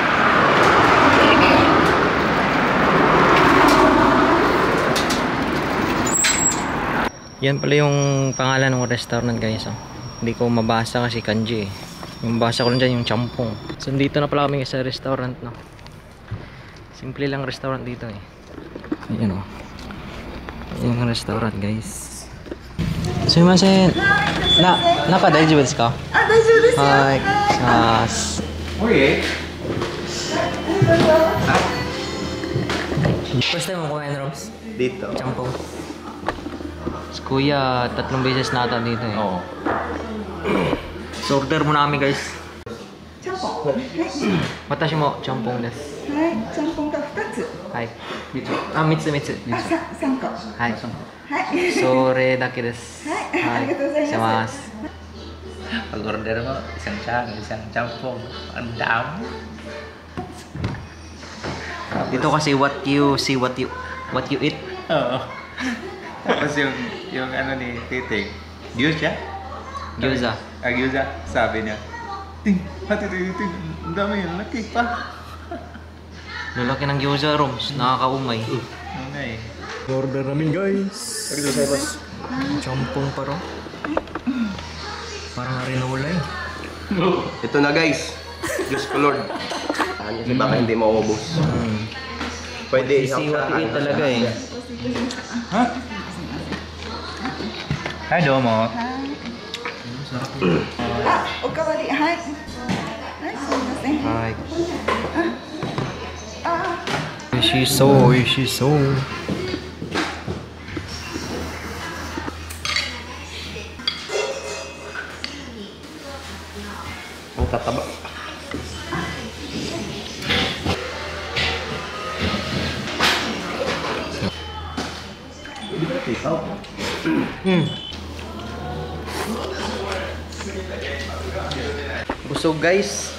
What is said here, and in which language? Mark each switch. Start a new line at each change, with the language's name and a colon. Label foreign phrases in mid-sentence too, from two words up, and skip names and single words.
Filipino: Yan pala yung pangalan ng restaurant, guys, oh. Hindi ko mabasa kasi kanji eh. Yung mabasa ko lang dyan yung champong. So dito na pala kami sa restaurant, no. Simple lang restaurant dito eh. Ayan, oh. Yung restaurant, guys.
Japanese: Sumimasen. Naka 大丈夫ですか? Ah, 大丈夫です. Hi. Mas. Oye.
English: First time
Filipino: mo kumain, Roms? Dito. Champong. Si Kuya, 3 beses na ata dito eh. Oo. So order muna kami, guys.
Japanese: ちゃんぽん。私もちゃんぽんです。はい、ちゃんぽんが2つ。はい。3つ。あ、3個。はい。はい。それだけです。はい、ありがとうございます。
Filipino: Pag-order mo, isang champong. Ang dami. Dito kasi
English: what you see, what you eat.
Filipino: Oo. Tapos yung ano ni Titing, Gyoza? Gyoza. Gyoza. Sabi niya, Ting, hati Titing, ang dami yun, laki pa. Lalaki ng gyoza, Roms. Nakakaumay. Ano nga eh. Order namin, guys. Champong pa ro. Parang arinola eh. Ito na guys. Diyos ko Lord. Kasi baka hindi maubos. Pwede
English: See what you eat
Filipino: talaga eh. Ha?
Japanese: Hi, Domo. あ、おかわり、はい。はい、すみません。はい。あ、美味しそう、美味しそう。
Filipino: Ang tataba. Busog, guys.